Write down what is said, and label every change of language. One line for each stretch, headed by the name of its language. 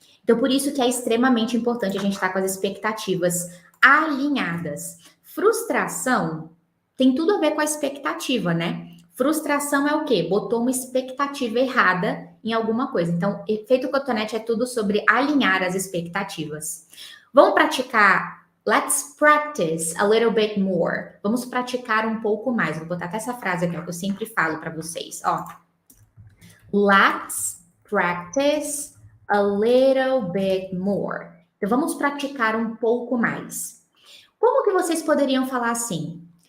Portuguese: Então, por isso que é extremamente importante a gente estar com as expectativas alinhadas. Frustração tem tudo a ver com a expectativa, né? Frustração é o quê? Botou uma expectativa errada em alguma coisa. Então, efeito cotonete é tudo sobre alinhar as expectativas. Vamos praticar.
English: Let's practice a little bit more.
Portuguese: Vamos praticar um pouco mais. Vou botar até essa frase aqui, ó, que eu sempre falo para vocês. Ó.
English: Let's practice a little bit more.
Portuguese: Então, vamos praticar um pouco mais. Como que vocês poderiam falar assim?